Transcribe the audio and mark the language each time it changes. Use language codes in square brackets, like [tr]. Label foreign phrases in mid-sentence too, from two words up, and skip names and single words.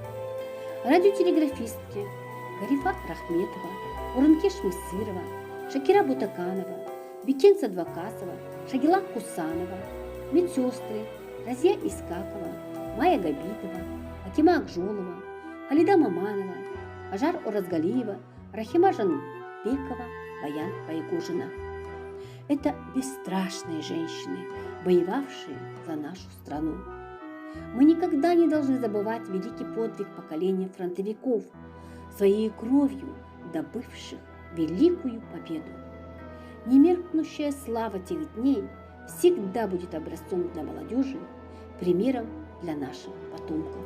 [ru] Радиотелеграфистки Гарифа Рахметова, Урынкеш Мысырова, Шакира Бутаканова, Бикен Садвакасова, Шагила Кусанова, медсестры Разия Искакова, Майя Габитова, Акима Акжолова, Халида Маманова, Ажар Оразгалиева, Рахима Жанбекова, Баян Байгужина. Это бесстрашные женщины, воевавшие за нашу страну. Мы никогда не должны забывать великий подвиг поколения фронтовиков, своей кровью добывших великую победу. Немеркнущая слава тех дней всегда будет образцом для молодежи, примером для наших потомков.